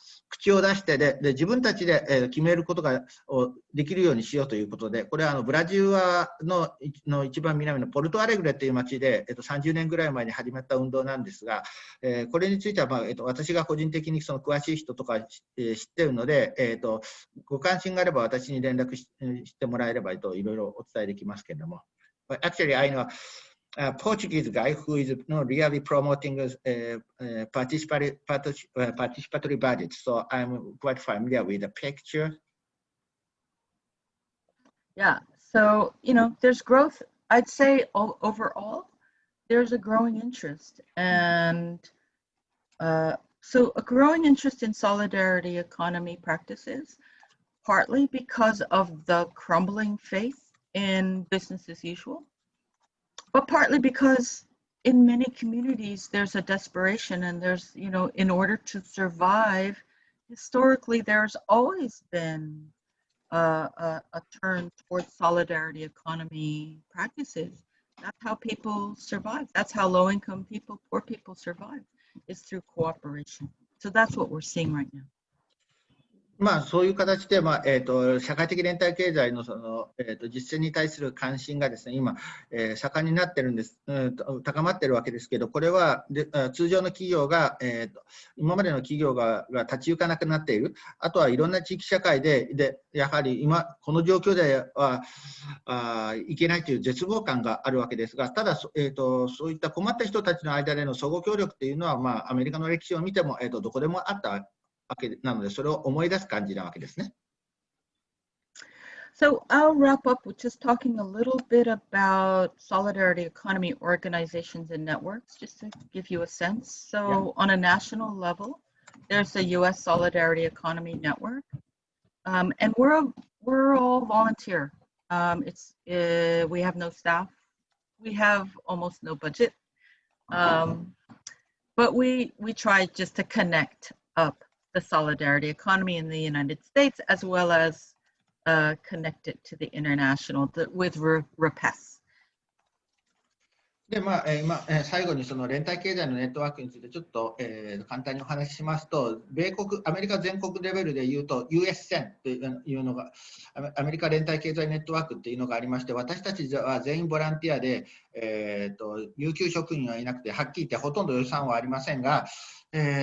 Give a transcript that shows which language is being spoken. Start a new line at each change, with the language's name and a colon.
Japanese: 口を出してで自分たちで決めることができるようにしようということで、これはブラジルの一番南のポルトアレグレという町で、30年ぐらい前に始まった運動なんですが、これについては、私が個人的にその詳しい人とか知っているので、ご関心があれば私に連絡してもらえればいろいろお伝えできますけれども。
English: Actually, I know a Portuguese guy who is really promoting participatory budget. So I'm quite familiar with the picture. Yeah, so, there's growth. I'd say overall, there's a growing interest. And so a growing interest in solidarity economy practices, partly because of the crumbling faith in business as usual. But partly because in many communities, there's a desperation and there's, in order to survive, historically, there's always been a turn towards solidarity economy practices. That's how people survive. That's how low-income people, poor people survive, is through cooperation. So that's what we're seeing right now.
Japanese: そういう形で、社会的連帯経済の実践に対する関心がですね、今、盛んになってるんです、高まってるわけですけど、これは通常の企業が、今までの企業が立ち行かなくなっている、あとはいろんな地域社会でやはり今、この状況ではいけないという絶望感があるわけですが、ただ、そういった困った人たちの間での相互協力というのは、アメリカの歴史を見ても、どこでもあったわけなので、それを思い出す感じなわけですね。
English: So I'll wrap up with just talking a little bit about solidarity economy organizations and networks, just to give you a sense. So on a national level, there's the U.S. Solidarity Economy Network, and we're all volunteer. We have no staff, we have almost no budget, but we try just to connect up the solidarity economy in the United States as well as connect it to the international with REPES.
Japanese: で今、最後にその連帯経済のネットワークについてちょっと、簡単にお話ししますと、アメリカ全国レベルでいうと US10 というのが、アメリカ連帯経済ネットワークというのがありまして、私たちは全員ボランティアで、有給職員はいなくて、はっきり言ってほとんど予算はありませんが、ア